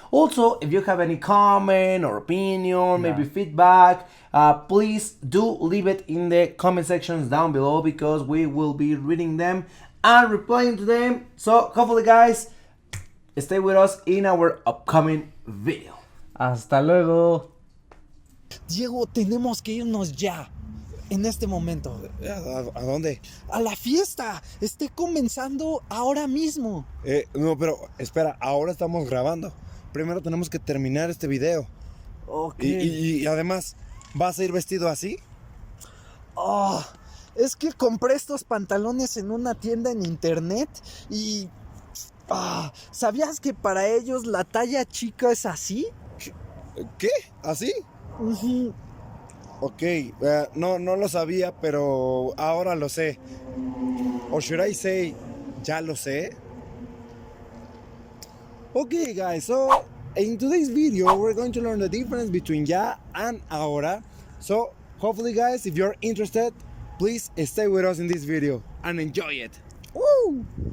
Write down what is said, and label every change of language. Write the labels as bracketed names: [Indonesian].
[English] Also, if you have any comment or opinion, maybe feedback, please do leave it in the comment sections down below, because we will be reading them and replying to them. So hopefully, guys, stay with us in our upcoming video. [Spanish] Hasta luego. Diego, tenemos que irnos ya. En este momento. ¿A dónde? A la fiesta. Esté comenzando ahora mismo. No, pero espera, ahora estamos grabando. Primero tenemos que terminar este video. Ok. Y además, ¿vas a ir vestido así? Es que compré estos pantalones en una tienda en internet y... ¿sabías que para ellos la talla chica es así? ¿Qué? ¿Así? Ok, no lo sabía, pero ahora lo sé. [English] Or should I say, [Spanish] ya lo sé? [English] Okay, guys, so in today's video, we're going to learn the difference between ya and ahora. So, hopefully, guys, if you're interested, please stay with us in this video and enjoy it. Woo!